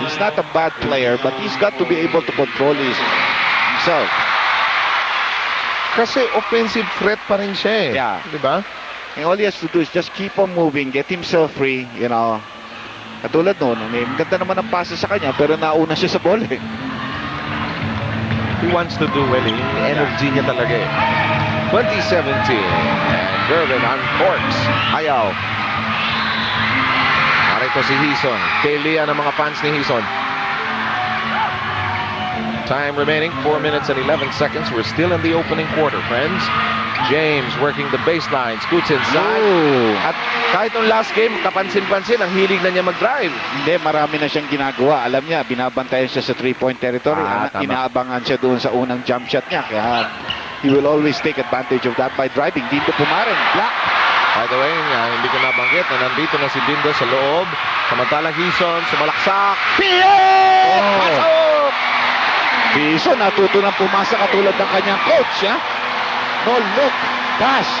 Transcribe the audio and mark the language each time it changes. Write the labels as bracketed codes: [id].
[en] He's not a bad player but he's got to be able to control himself. [tl] Kasi offensive threat pa rin siya eh. [en] Yeah. [tl] Di ba? [en] And all he has to do is just keep on moving, get himself free, you know. [tl] Katulad noon, ganda naman ang pasa sa kanya pero nauna siya sa bola eh. [en] He wants to do well. [tl] Yung energy niya talaga eh. 2017. [en] And Gervin uncorks. Ayaw. [tl] Narito si Hison. Kailia ng mga fans ni Hison. [en] Time remaining, 4 minutes and 11 seconds. We're still in the opening quarter, friends. James working the baseline. Scoots inside. Oh. [tl] At kahit nung last game, kapansin-pansin, ang hilig na niya mag-drive. Hindi, marami na siyang ginagawa. Alam niya, binabantayan siya sa 3-point territory. Tama. Inaabangan siya doon sa unang jump shot niya. Kaya [en] he will always take advantage of that by driving. Dindo pumarin. Block. By the way, [tl] hindi ko nabanggit na nandito na si Dindo sa loob. Samantalang Hison, sumalaksak. P.A. Pasok! Hison, natuto ng pumasa katulad ng kanyang coach. Ha? [en] No look, pass.